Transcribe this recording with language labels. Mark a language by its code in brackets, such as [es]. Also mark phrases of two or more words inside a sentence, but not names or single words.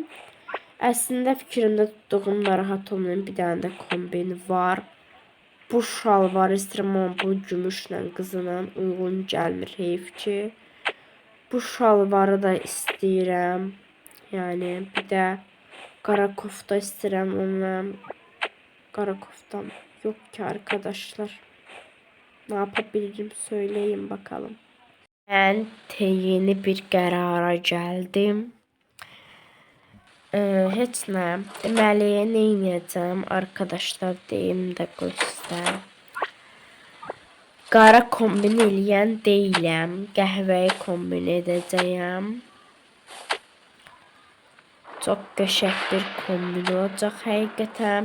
[az] Əslində fikrimdə tutduğum narahat olmayan bir dənə də kombin var. Bu şalvar istəyirəm amma bu gümüşlə qızla uyğun gəlmir. Heyf ki. Bu şalvarı da istəyirəm. Yəni bir də qara kofta istəyirəm amma qara koftam [tr] yok ki arkadaşlar. Ne yapabilirim söyleyin bakalım. [az] Ben yeni bir qərara gəldim. Heç nə. Deməli, nə edəcəm arkadaşlar deyim də göstər. Qara kombin eləyən deyiləm. Qəhvəyi kombin edəcəyəm. Çox qəşəng bir kombin olacaq həqiqətən.